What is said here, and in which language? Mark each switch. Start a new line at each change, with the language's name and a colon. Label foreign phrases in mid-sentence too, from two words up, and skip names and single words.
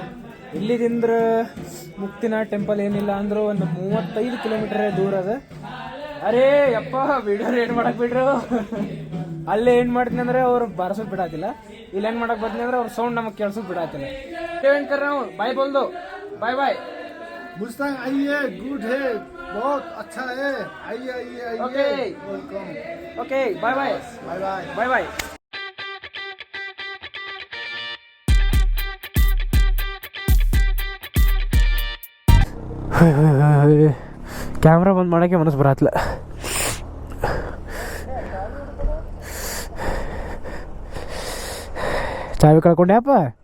Kannada: ಇಲ್ಲಿದಿಂದ ಮುಕ್ತಿನಾಥ್ ಟೆಂಪಲ್ ಏನಿಲ್ಲ ಅಂದರೂ ಒಂದು 35 ಕಿಲೋಮೀಟರ್ ದೂರ ಅದ. ಅರೇ ಯಪ್ಪ, ವಿಡಿಯೋ ಏನು ಮಾಡಕ್ಕೆ ಬಿಡ್ರು. ಅಲ್ಲೇ ಏನು ಮಾಡ್ತೀನಿ ಅಂದ್ರೆ ಅವ್ರು ಬಾರಿಸೋದು ಬಿಡಾತಿಲ್ಲ, ಇಲ್ಲಿ ಏನು ಮಾಡಕ್ಕೆ ಬರ್ತೀನಿ ಅಂದ್ರೆ ಅವ್ರ ಸೌಂಡ್ ನಮಗೆ ಕೇಳಿಸೋದು ಬಿಡಾತಿಲ್ಲ. ವೆಂಕರ್ ನಾವು
Hindi: बाय बोल दो,
English: bye bye.
Hindi: मुस्तांग आइए, गुड है, बहुत अच्छा है, आइए आइए आइए, ओके वेलकम,
English: okay, bye bye bye bye bye bye.
Kannada: ಕ್ಯಾಮ್ರಾ ಬಂದ್ ಮಾಡೋಕ್ಕೆ ಮನಸ್ಸು ಬರತ್ತಲ್ಲ. ಚಾವಿ ಕಳ್ಕೊಂಡೆ ಅಪ್ಪ.